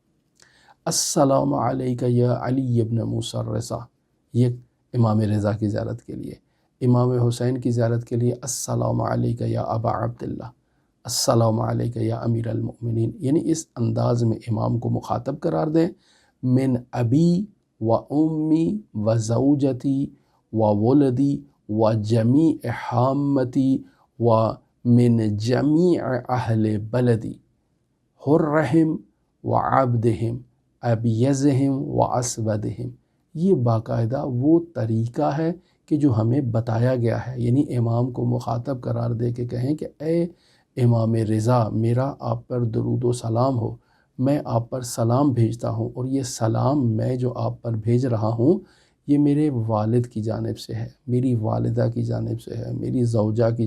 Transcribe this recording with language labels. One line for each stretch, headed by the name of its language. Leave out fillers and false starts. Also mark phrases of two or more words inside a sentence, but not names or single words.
Arabic: السلام علیکہ یا علی ابن موسیٰ الرضا،
Urdu: یہ امام رضا کی زیارت کے لیے۔ امام حسین کی زیارت کے لیے
Arabic: السلام علیک یا ابا عبداللہ، السلام علیک یا امیر المؤمنین،
Urdu: یعنی اس انداز میں امام کو مخاطب قرار دیں۔
Arabic: من ابی و امی و زوجتی و ولدی و جمیع حامتی و من جمیع اہل بلدی حرہم و عبدہم ابیضہم و اسودہم۔
Urdu: یہ باقاعدہ وہ طریقہ ہے کہ جو ہمیں بتایا گیا ہے، یعنی امام کو مخاطب قرار دے کے کہیں کہ اے امام رضا، میرا آپ پر درود و سلام ہو، میں آپ پر سلام بھیجتا ہوں، اور یہ سلام میں جو آپ پر بھیج رہا ہوں یہ میرے والد کی جانب سے ہے، میری والدہ کی جانب سے ہے، میری زوجہ کی